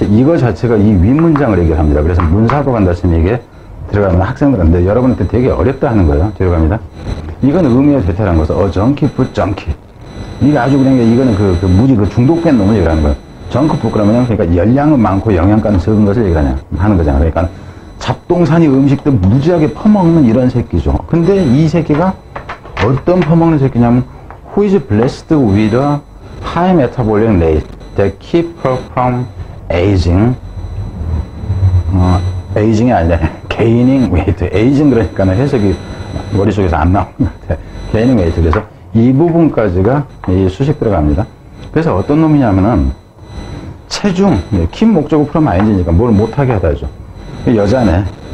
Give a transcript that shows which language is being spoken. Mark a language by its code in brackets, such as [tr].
[ko] 이거 자체가 이 윗문장을 얘기를 합니다. 그래서 문sab으로 간다 치면 이게 들어가면 학생들한테 여러분한테 되게 어렵다 하는 거예요. 뒤로 갑니다. 이건 의미의 대타라는 것은 정키풋 정키. 이게 아주 그냥 이거는 무지 중독된 놈을 얘기하는 거예요. 정크풋 그러면 그러니까 열량은 많고 영양가는 적은 것을 얘기하는 거잖아요. 그러니까 잡동사니 음식들 무지하게 퍼먹는 이런 새끼죠. 근데 이 새끼가 어떤 퍼먹는 새끼냐면 [en] who is blessed with a high metabolic rate that keep her from aging. aging이 아니라 gaining weight. [ko] aging 그러니까는 해석이 머릿속에서 안 나오는 것 같아. [en] gaining weight. [ko] 그래서 이 부분까지가 이 수식 들어갑니다. 그래서 어떤 놈이냐면은 체중, keep 목적어 from ing니까 뭘 못하게 하다죠. 여자네.